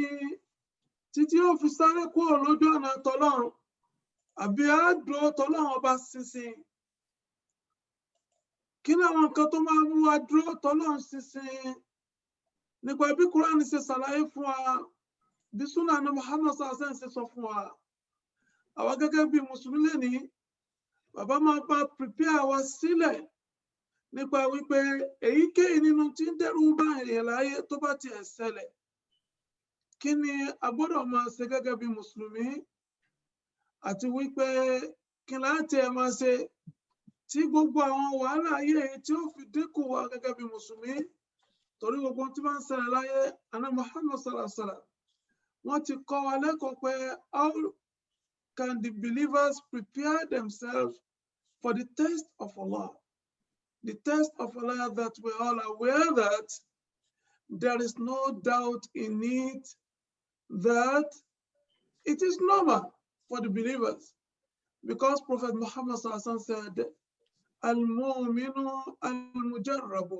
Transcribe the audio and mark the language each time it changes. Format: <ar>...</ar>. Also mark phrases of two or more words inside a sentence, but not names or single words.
<yo>Títí ó fi sáré kúrò lójú ọ̀nà tọ́lọ́run àbí àádùn tọ́lọ́run ọba ṣinṣin. Kí ni àwọn nǹkan tó máa mú wa dúró tọ́lọ́run ṣinṣin? Nípa bí Kùránì ṣe ṣàlàyé fún wa, bí Súnà ní Muhammad</yo> <ar>صلى الله عليه وسلم</ar> <yo>ṣe sọ fún wa. Àwa gẹ́gẹ́ bí Mùsùlùmí lẹ́ni, bàbá máa bá prepare wa sílẹ̀ nípa wípé èyíkéyìí nínú tí ń dẹ́rù bá èèyàn láyé tó bá ti ẹ̀ ṣẹlẹ̀. Kí ni a gbọ́dọ̀ máa ṣe gẹ́gẹ́ bí Mùsùlùmí àti wípé kí láti ẹ máa ṣe tí gbogbo àwọn wàhálà ayé tí ó fi dínkù wa gẹ́gẹ́ bí Mùsùlùmí torí gbogbo tí máa ń ṣẹlẹ̀ láyé àná Muhammad</yo> <ar>صلى الله عليه وسلم</ar> <yo>wọ́n ti kọ́ wa lẹ́kọ̀ọ́ pé</yo> <en>how can the believers prepare themselves for the test of Allah? The test of Allah that we are all aware that there is no doubt in it that it is normal for the believers because Prophet Muhammad said,</en> <ar>المؤمن المجرب.</ar>